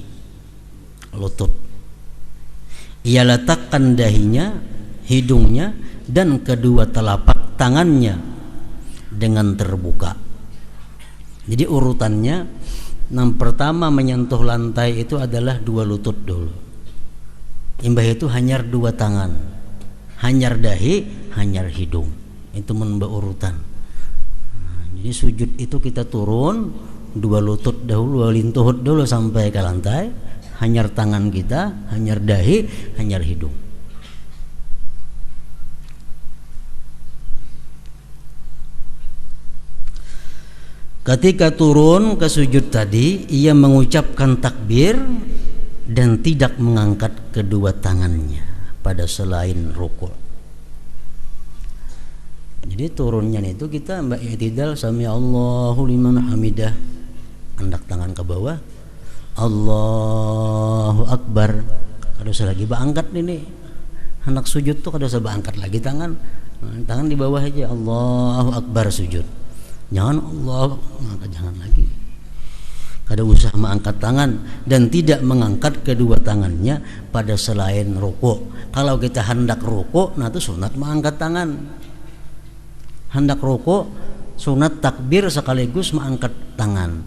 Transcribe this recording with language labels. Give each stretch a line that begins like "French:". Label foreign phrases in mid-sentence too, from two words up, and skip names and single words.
Indonesian: Lutut. Ia letakkan dahinya, hidungnya, dan kedua telapak tangannya dengan terbuka. Jadi urutannya, yang pertama menyentuh lantai itu adalah dua lutut dulu.
Banjar: Imbah itu hanyar dua tangan, hanyar dahi, hanyar hidung.
Indonesian: Itu menambah urutan. Nah, jadi sujud itu kita turun dua lutut dahulu, dua lintuhut dulu sampai ke lantai,
Banjar: hanyar tangan kita, hanyar dahi, hanyar hidung.
Indonesian: Ketika turun ke sujud tadi, ia mengucapkan takbir dan tidak mengangkat kedua tangannya pada selain rukuk. Jadi turunnya itu kita mbak i'tidal
Arabic: sami Allahu liman hamidah,
Indonesian: hendak tangan ke bawah,
Arabic: Allahu akbar.
Banjar: Kada usah lagi angkat ini. Hendak sujud tuh kada usah angkat lagi tangan.
Indonesian: Tangan di bawah aja,
Arabic: Allahu akbar sujud.
Indonesian: Jangan Allah, maka jangan lagi.
Banjar: Kada usah
Indonesian: mengangkat tangan dan tidak mengangkat kedua tangannya pada selain rukuk. Kalau kita hendak rukuk, nah itu sunat mengangkat tangan. Hendak rukuk, sunat takbir sekaligus mengangkat tangan.